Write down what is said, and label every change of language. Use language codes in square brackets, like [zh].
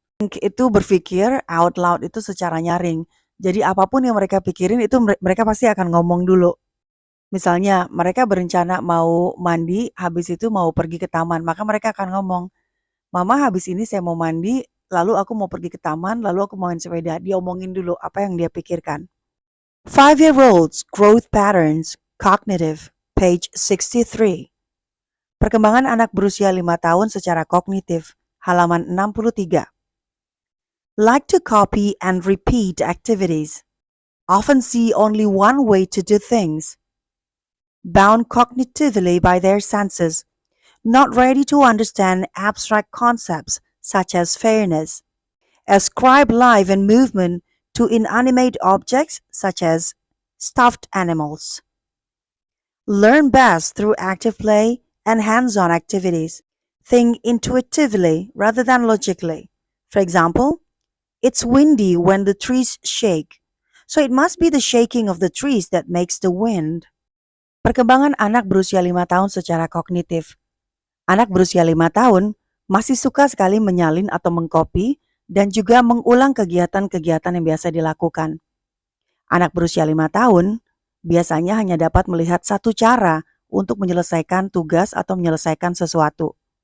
[id] Think itu berpikir, out loud itu secara nyaring. Jadi apapun yang mereka pikirin itu mereka pasti akan ngomong dulu. Misalnya mereka berencana mau mandi, habis itu mau pergi ke taman, maka mereka akan ngomong, "Mama, habis ini saya mau mandi, lalu aku mau pergi ke taman, lalu aku mau main sepeda." Dia omongin dulu apa yang dia pikirkan. [en] 5-year-olds growth patterns, cognitive, page 63. [id] Perkembangan anak berusia 5 tahun secara kognitif, halaman 63. [en] Like to copy and repeat activities. Often see only one way to do things. Bound cognitively by their senses, not ready to understand abstract concepts such as fairness. Ascribe life and movement to inanimate objects such as stuffed animals. Learn best through active play and hands-on activities. Think intuitively rather than logically. For example, it's windy when the trees shake, so it must be the shaking of the trees that makes the wind. [id] Perkembangan anak berusia 5 tahun secara kognitif. Anak berusia 5 tahun masih suka sekali menyalin atau mengcopy dan juga mengulang kegiatan-kegiatan yang biasa dilakukan. Anak berusia 5 tahun biasanya hanya dapat melihat satu cara untuk menyelesaikan tugas atau menyelesaikan sesuatu.